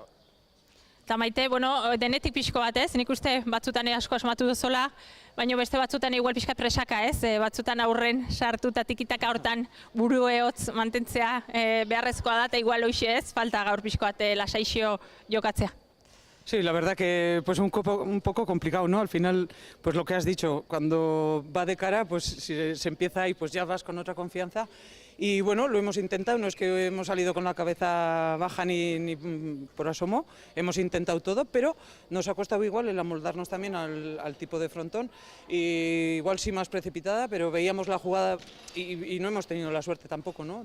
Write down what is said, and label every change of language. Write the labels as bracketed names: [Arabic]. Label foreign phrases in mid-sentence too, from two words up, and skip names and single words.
[Basque] Eta Maite, denetik pixko bat ez, nik uste batzutan asko asmatu duzola, baina beste batzutan igual pixka presaka ez, batzutan aurren sartu eta tikitaka hortan buruehotz mantentzea beharrezkoa da, eta igual hoxe ez, falta gaur pixko bat lasaixio jokatzea. [Spanish] Sí, la verdad que pues un poco complicado, ¿no? Al final, pues lo que has dicho, cuando va de cara, pues si se empieza ahí, pues ya vas con otra confianza. Y bueno, lo hemos intentado, no es que hemos salido con la cabeza baja ni por asomo, hemos intentado todo, pero nos ha costado igual el amoldarnos también al tipo de frontón, y igual sí más precipitada, pero veíamos la jugada y no hemos tenido la suerte tampoco, ¿no?